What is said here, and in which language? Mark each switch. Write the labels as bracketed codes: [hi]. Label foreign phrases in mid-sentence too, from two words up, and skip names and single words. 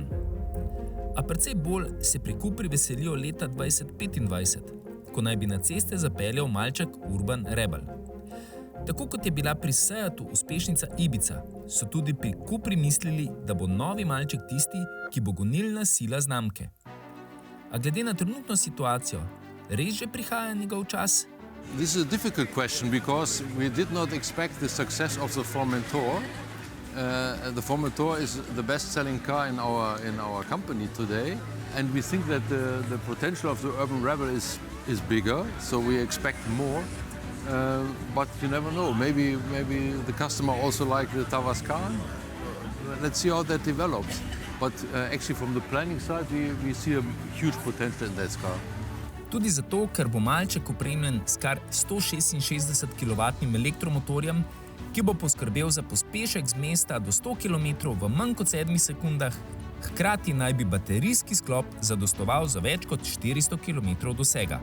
[sl] A precej bolj se pri Cupri veselijo leta 2025, ko naj bi na ceste zapeljal malček Urban Rebel. Tako kot je bila pri Seatu uspešnica Ibiza, so tudi pri Cupri mislili, da bo novi malček tisti, ki bo gonilna sila znamke. A glede na trenutno situacijo, res že prihaja njegov čas? [en] This is a difficult question because we did not expect the success of the Formentor. The Formentor is the best-selling car in our company today, and we think that the potential of the Urban Rebel is bigger, so we expect more. But you never know. Maybe the customer also like the Tavascan. Let's see how that develops. But actually from the planning side, we see a huge potential in that car. [sl] Tudi zato, ker bo malček opremljen s kar 166 kW elektromotorjem, ki bo poskrbel za pospešek z mesta do 100 km v manj kot 7 sekundah, hkrati naj bi baterijski sklop zadostoval za več kot 400 km dosega.